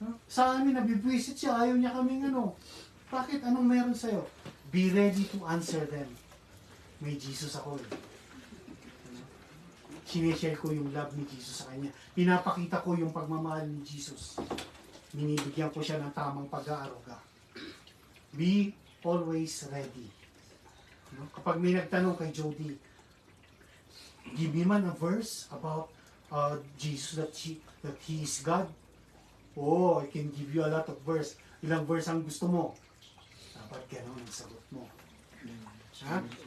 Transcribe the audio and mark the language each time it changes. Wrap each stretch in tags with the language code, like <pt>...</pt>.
<tl>Sa amin, nabibwisit siya. Ayaw niya kaming ano. Bakit? Anong meron sa'yo?</tl> <en>Be ready to answer them.</en> <tl>May Jesus ako eh. Sineshare ko yung love ni Jesus sa kanya. Pinapakita ko yung pagmamahal ni Jesus. Binibigyan ko siya ng tamang pag-aaruga.</tl> <en>Be always ready.</en> <tl>Kapag may nagtanong kay Jody,</tl> <en>give me man a verse about Jesus that He is God. Oh, I can give you a lot of verse.</en> <tl>Ilang verse ang gusto mo? Dapat gano'n ang sagot mo. Ha?</tl>